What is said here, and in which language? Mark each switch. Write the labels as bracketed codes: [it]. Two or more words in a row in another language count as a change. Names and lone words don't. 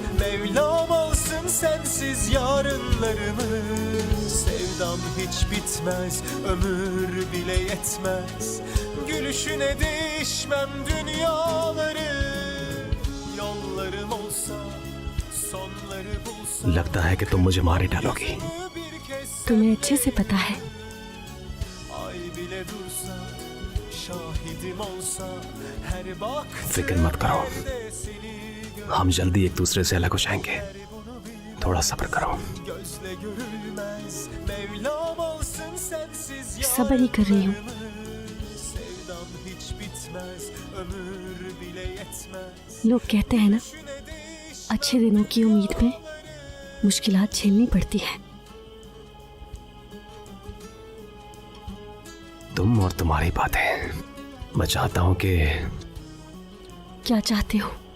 [tr] Mevlam alsın sensiz yarınlarımız. Sevdam hiç bitmez, ömür bile yetmez. Gülüşüne değişmem dünyaları. Yollarım olsa, sonları bulsa. [ur] لگتا ہے کہ تم مجھے مار ہی ڈالو گی. تمہیں اچھے سے پتا ہے. [tr] Ay bile dursa, şahidim olsa, her [ur] فکر مت کرو، ہم جلدی ایک دوسرے سے الگ ہو جائیں گے. تھوڑا صبر کرو. [tr] gözle görülmez. Mevlam alsın sensiz [ur] صبر ہی کر رہی ہوں. [tr] sevdam hiç bitmez, ömür bile yetmez. [ur] لوگ کہتے ہیں نا، اچھے دنوں کی امید میں مشکلات جھیلنی پڑتی ہے. تم اور تمہاری باتیں. میں چاہتا ہوں کہ کیا چاہتے ہو?